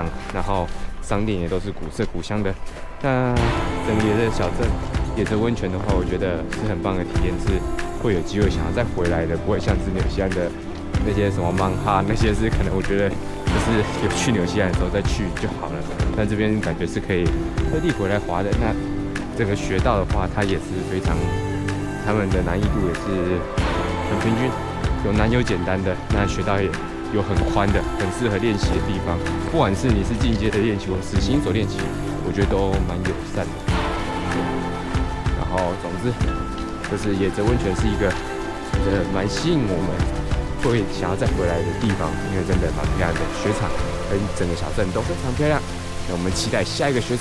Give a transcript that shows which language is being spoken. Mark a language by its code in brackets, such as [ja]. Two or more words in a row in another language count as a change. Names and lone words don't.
[zh] 然後商店也都是古色古香的。那整個野澤小鎮、野澤溫泉的話，我覺得是很棒的體驗，是會有機會想要再回來的，不會像是紐西蘭的那些什麼曼哈，那些是可能我覺得就是有去紐西蘭的時候再去就好了。但這邊感覺是可以特地回來滑的。那整個雪道的話，它也是非常，他們的難易度也是很平均，有難有簡單的。那雪道也有很寬的，很適合練習的地方。不管是你是進階的練習，或是新手練習，我覺得都蠻友善的。然後總之，就是野澤溫泉是一個覺得蠻吸引我們會想要再回來的地方，因為真的蠻漂亮的，雪場跟整個小鎮都非常漂亮。那我們期待下一個雪場。